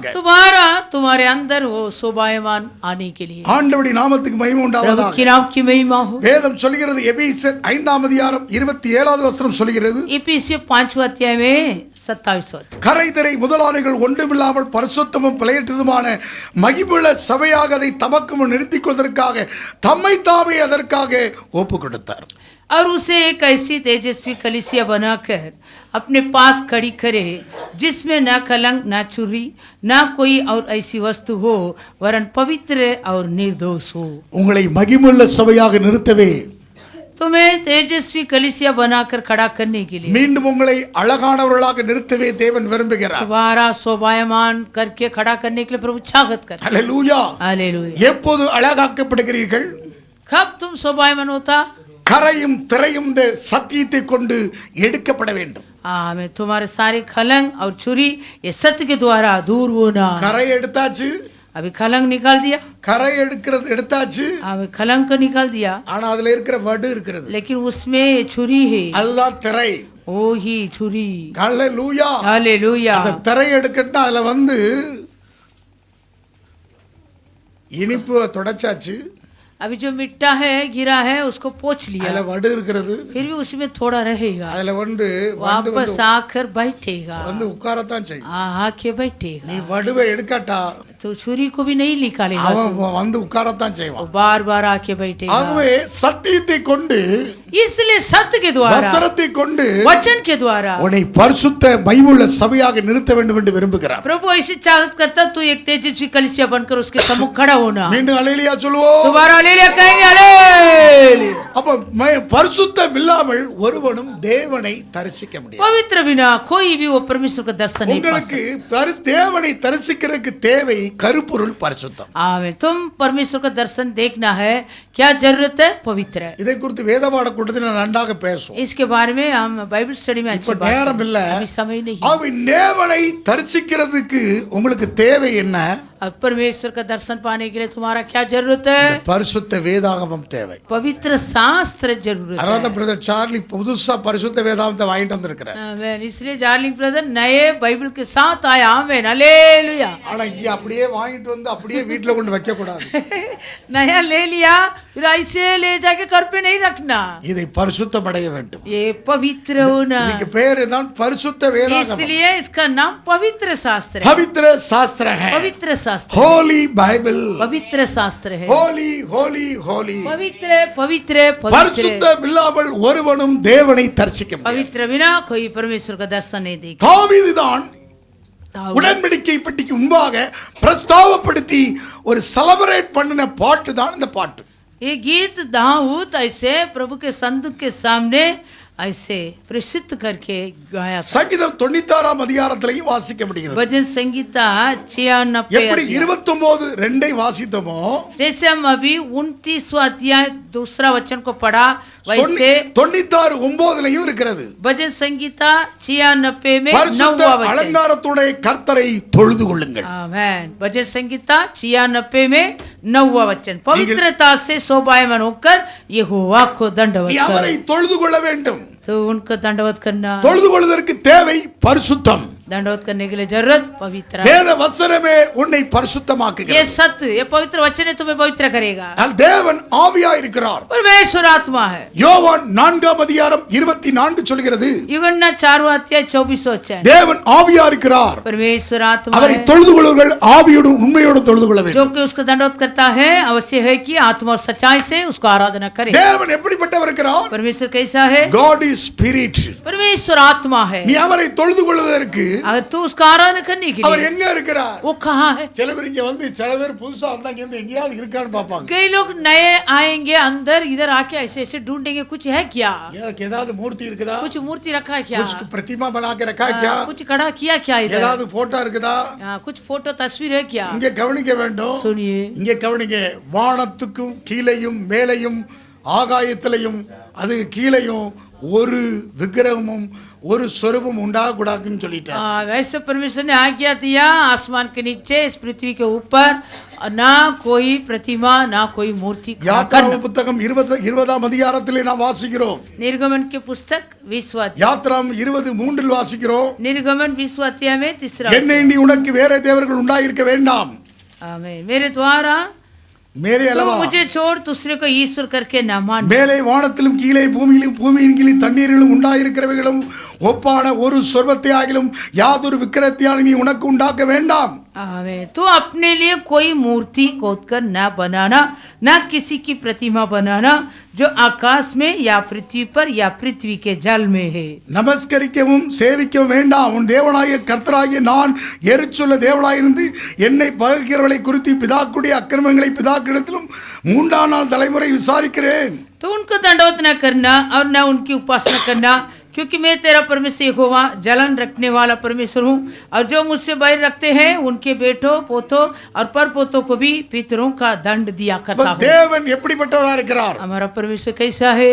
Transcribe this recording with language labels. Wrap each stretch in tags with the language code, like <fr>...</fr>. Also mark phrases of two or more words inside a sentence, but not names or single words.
<hi>तुम्हारा तुम्हारे अंदर वो शोभायमान आने के लिए</hi> <ta>ஆண்டவருடைய நாமத்துக்கு மகிமை</ta> <hi>प्रभु</hi> <ta>உண்டாவதாக.</ta> <hi>की नाम की महिमा हो।</hi> <ta>வேதம் சொல்கிறது, எபேசியர் 5ஆம் அதிகாரம் 27வது வசனம் சொல்கிறது,</ta> <hi>इफिसियों 5वां अध्याय में 27वां वचन,</hi> <ta>கரைதிரை முதலாளிகள் ஒன்றுமில்லாமல் பரிசுத்தமும் பிழையற்றதுமான மகிமுள்ள சபையாக அதை தமக்கு முன் நிறுத்திக் கொள்வதற்காக தம்மை தாமே அதற்காக ஒப்புக் கொடுத்தார்.</ta> <hi>और उसे एक ऐसी तेजस्वी कलीसिया बनाकर अपने पास खड़ी करे जिसमें न कलंक न चुरी न कोई और ऐसी वस्तु हो, वरन पवित्र और निर्दोष हो।</hi> <ta>உங்களை மகிமுள்ள சபையாக நிறுத்தவே,</ta> <hi>तुम्हें तेजस्वी कलीसिया बनाकर खड़ा करने के लिए,</hi> <ta>மீண்டும் உங்களை அழகானவர்களாக நிறுத்தவே தேவன் விரும்புகிறார்.</ta> <hi>दोबारा शोभायमान करके खड़ा करने के लिए प्रभु चाहत कर।</hi> <ta>அல்லேலூயா.</ta> <hi>हालेलुया।</hi> <ta>எப்போது அழகாக்கப்படுகிறீர்கள்?</ta> <hi>कब तुम शोभायमान होता?</hi> <ta>கரையும் திரையும் இந்த சத்தியத்தை கொண்டு எடுக்கப்பட வேண்டும்.</ta> <hi>आमेन। तुम्हारे सारे खलंग और छुरी ये सत्य के द्वारा दूर होना।</hi> <ta>கரை எடுத்தாச்சு,</ta> <hi>अभी खलंग निकाल दिया,</hi> <ta>கரை எடுத்தாச்சு,</ta> <hi>अभी खलंग को निकाल दिया,</hi> <ta>ஆனா அதுல இருக்கிற வடு இருக்கிறது,</ta> <hi>लेकिन उसमें ये छुरी है,</hi> <ta>அதுதான் திரை.</ta> <hi>वो ही छुरी।</hi> <ta>அல்லேலூயா.</ta> <hi>हालेलुया।</hi> <ta>அந்த திரை எடுக்கட்டா அதுல இனிப்பு தொடச்சாச்சு,</ta> <hi>अभी जो मिट्टा है गिरा है उसको पोंछ लिया,</hi> <ta>அதுல வடு இருக்கிறது,</ta> <hi>फिर भी उसमें थोड़ा रहेगा,</hi> <ta>அதுல</ta> <hi>वापस आकर बैठेगा,</hi> <ta>உட்காரத்தான் செய்யும்.</ta> <hi>आके बैठेगा।</hi> <ta>நீ வடுவை எடுக்காட்டா</ta> <hi>तो छुरी को भी नहीं निकालेगा,</hi> <ta>அவன் உட்காரத்தான்</ta> <hi>वो</hi> <ta>செய்வான்.</ta> <hi>बार बार आके बैठेगा।</hi> <ta>ஆகவே சத்தியத்தை கொண்டு,</ta> <hi>इसलिए सत्य के द्वारा,</hi> <ta>வசனத்தை கொண்டு</ta> <hi>वचन के द्वारा</hi> <ta>உன்னை பரிசுத்த மகிமுள்ள சபையாக நிறுத்த வேண்டும் என்று விரும்புகிறார்.</ta> <hi>प्रभु ऐसे चाहत करता तू एक तेजस्वी कलीसिया बनकर उसके सम्मुख खड़ा होना।</hi> <ta>மீண்டும் அல்லேலூயா சொல்லுவோம்.</ta> <hi>दोबारा हालेलुया कहेंगे। हालेलुया।</hi> <ta>அப்ப பரிசுத்தம் இல்லாமல் ஒருவனும் தேவனை தரிசிக்க முடியாது.</ta> <hi>पवित्र बिना कोई भी वो परमेश्वर का दर्शन नहीं पा</hi> <ta>உங்களுக்கு</ta> <hi>सकता।</hi> <ta>தேவனை தரிசிக்கிறதுக்கு தேவை கருப்பொருள் பரிசுத்தம்.</ta> <hi>आमीन। तुम परमेश्वर का दर्शन देखना है, क्या जरूरत है? पवित्र है।</hi> <ta>இதை குறித்து வேதபாட கூட்டத்தில் நான் நன்றாக பேசுவோம்.</ta> <hi>इसके बारे में हम</hi> <en>Bible study</en> <hi>में अच्छी</hi> <ta>இப்ப</ta> <hi>बात</hi> <ta>நேரம் இல்ல.</ta> <hi>करें। अभी समय नहीं।</hi> <ta>அவன் தேவனை தரிசிக்கிறதுக்கு உங்களுக்கு தேவை என்ன?</ta> <hi>अब परमेश्वर का दर्शन पाने के लिए तुम्हारा क्या जरूरत है?</hi> <ta>பரிசுத்த வேதாகமம் தேவை.</ta> <hi>पवित्र शास्त्र जरूरत</hi> <ta>அதாவது</ta> <hi>है।</hi> <ta>பிரதர் சார்லி புதுசா பரிசுத்த வேதாகமத்தை வாங்கிட்டு வந்திருக்கிறார்.</ta> <hi>आमीन। इसलिए डार्लिंग ब्रदर नए बाइबल के साथ आया। आमीन। हालेलुया।</hi> <ta>ஆனா இங்க அப்படியே வாங்கிட்டு வந்து அப்படியே வீட்டுல கொண்டு வைக்க கூடாது.</ta> <hi>नया ले लिया फिर ऐसे ले जाके घर पे नहीं रखना,</hi> <ta>இதை பரிசுத்தம் அடைய வேண்டும்.</ta> <hi>ये पवित्र होना।</hi> <ta>இதுக்கு பேரு தான் பரிசுத்த வேதாகமம்.</ta> <hi>इसलिए इसका नाम पवित्र शास्त्र है। पवित्र शास्त्र है. पवित्र शास्त्र, होली बाइबल, पवित्र शास्त्र है।</hi> <en>holy holy holy.</en> <hi>पवित्र पवित्र पवित्र</hi> <ta>பரிசுத்தம் இல்லாமல் ஒருவனும் தேவனை தரிசிக்க முடியாது.</ta> <hi>पवित्र बिना कोई परमेश्वर का दर्शन नहीं देगा।</hi> <ta>தாவீது தான் உடன்படிக்கை பெட்டிக்கு முன்பாக பிரஸ்தாவப்படுத்தி ஒரு செலிப்ரேட் பண்ணின பாட்டு தான் இந்த பாட்டு.</ta> <hi>ये गीत दाऊद ऐसे प्रभु के संदूक के सामने ऐसे प्रसिद्ध करके गाया।</hi> <ta>சங்கீதம் 96ஆம் அதிகாரத்திலையும் வாசிக்க முடிகிறது.</ta> <hi>भजन संगीता 96</hi> <ta>எப்படி 29:2 வாசித்தோமோ</ta> <hi>जैसे हम अभी 29वां अध्याय दूसरा वचन को पढ़ा वैसे</hi> <ta>96:9 இருக்கிறது.</ta> <hi>भजन संगीता 96 में 9वां वचन</hi> <ta>அலங்காரத்துடைய கர்த்தரை தொழுது கொள்ளுங்கள்.</ta> <hi>आमेन। भजन संगीता 96 में 9वां वचन पवित्रता से शोभायमान होकर यहोवा को दंडवत</hi> <ta>நீ அவரை தொழுது கொள்ள வேண்டும்.</ta> <hi>तो उनको दंडवत करना,</hi> <ta>தொழுது கொள்வதற்கு தேவை பரிசுத்தம்.</ta> <hi>दंडवत करने के लिए जरूरत पवित्र।</hi> <ta>வேத வசனமே உன்னை பரிசுத்தமாக்குகிறது.</ta> <hi>ये सत्य, ये पवित्र वचन है तुम्हें पवित्र करेगा।</hi> <ta>தேவன் ஆவியாய் இருக்கிறார்.</ta> <hi>परमेश्वर आत्मा है।</hi> <ta>யோவான் 4ஆம் அதிகாரம் 24 சொல்கிறது,</ta> <hi>यूहन्ना 4वां अध्याय 24 वचन</hi> <ta>தேவன் ஆவியா இருக்கிறார்.</ta> <hi>परमेश्वर आत्मा</hi> <ta>அவரை</ta> <hi>है।</hi> <ta>தொழுது கொள்ளுங்கள், ஆவியோடு உண்மையோடு தொழுது கொள்ள வேண்டும்.</ta> <hi>जो कि उसको दंडवत करता है आवश्यक है कि आत्मा और सच्चाई से उसको आराधना करे।</hi> <ta>தேவன் எப்படிப்பட்டவர் இருக்கிறார்?</ta> <hi>परमेश्वर कैसा है?</hi> <en>God is spirit.</en> <hi>परमेश्वर आत्मा है।</hi> <ta>நீ அவரை தொழுது கொள்வதற்கு</ta> <hi>अगर तू उसका आराधना करने के</hi> <ta>அவர்</ta> <hi>लिए</hi> <ta>எங்க இருக்கிறார்?</ta> <hi>वो कहाँ है?</hi> <ta>சில பேர் இங்க வந்து சில பேர் புதுசா வந்தாங்க வந்து எங்கயாவது இருக்கான்னு பாப்பாங்க.</ta> <hi>कई लोग नए आएंगे अंदर, इधर आके ऐसे ऐसे ढूंढेंगे कुछ है क्या,</hi> <ta>எனக்கு ஏதாவது மூர்த்தி இருக்குதா?</ta> <hi>कुछ मूर्ति रखा है क्या, कुछ प्रतिमा बना के रखा है क्या? कुछ खड़ा किया क्या इधर,</hi> <ta>ஏதாவது போட்டோ இருக்குதா?</ta> <hi>कुछ फोटो तस्वीर है क्या?</hi> <ta>இங்க கவனிக்க வேண்டும்.</ta> <hi>सुनिए,</hi> <ta>இங்க கவனிங்க. வானத்துக்கும் கீழையும் மேலையும் ஆகாயத்திலையும் அது கீழையும் ஒரு விக்கிரகமும் ஒரு சொரூபம் உண்டாக கூடாதுன்னு சொல்லிட்டார்.</ta> <hi>वैसे परमेश्वर ने आज्ञा दिया आसमान के नीचे इस पृथ्वी के ऊपर ना कोई प्रतिमा ना कोई मूर्ति खड़ा</hi> <ta>யாத்ராகம</ta> <hi>करना।</hi> <ta>புத்தகம் 20ஆம் அதிகாரத்திலே நாம் வாசிக்கிறோம்.</ta> <hi>निर्गमन के पुस्तक 20वां अध्याय,</hi> <ta>யாத்ராகமம் 20:3 வாசிக்கிறோம்.</ta> <hi>निर्गमन 20वां अध्याय में 3रा</hi> <ta>என்னை நீ உனக்கு வேற தேவர்கள் உண்டாயிருக்க வேண்டாம்.</ta> <hi>आमीन। मेरे द्वारा</hi> <ta>மேலே</ta> <hi>तो</hi> <ta>அல்லவா</ta> <hi>मुझे छोड़ दूसरे को ईश्वर करके न मान।</hi> <ta>மேலே வானத்திலும் கீழே பூமியிலும் பூமியின் கீழே தண்ணீரிலும் உண்டாயிருக்கிறவைகளும் ஒப்பான ஒரு சொர்வத்தை ஆகிலும் யாதொரு விக்கிரகத்தையாலும் நீ உனக்கு உண்டாக்க வேண்டாம்.</ta> <hi>आमीन। तो अपने लिए कोई मूर्ति खोदकर न बनाना, न किसी की प्रतिमा बनाना जो आकाश में या पृथ्वी पर या पृथ्वी के जल में है।</hi> <ta>நமஸ்கரிக்கவும் சேவிக்கவும் வேண்டாம். உன் தேவனாகிய கர்த்தராகிய நான் எரிச்சுள்ள தேவனாயிருந்து என்னை பகைக்கிறவர்களை குறித்து பிதாக்குடைய அக்கிரமங்களை பிதாக்கிடத்திலும் 3ஆம் நாள் தலைமுறை விசாரிக்கிறேன்.</ta> <hi>तो उनको दंडवत न करना और न उनकी उपासना करना, क्योंकि मैं तेरा परमेश्वर यहोवा जलन रखने वाला परमेश्वर हूँ, और जो मुझसे बैर रखते हैं उनके बेटों पोतों और परपोतों को भी पितरों का दंड दिया करता हूँ।</hi> <ta>தேவன் எப்படிப்பட்டவரா இருக்கிறார்?</ta> <hi>हमारा परमेश्वर कैसा है?</hi>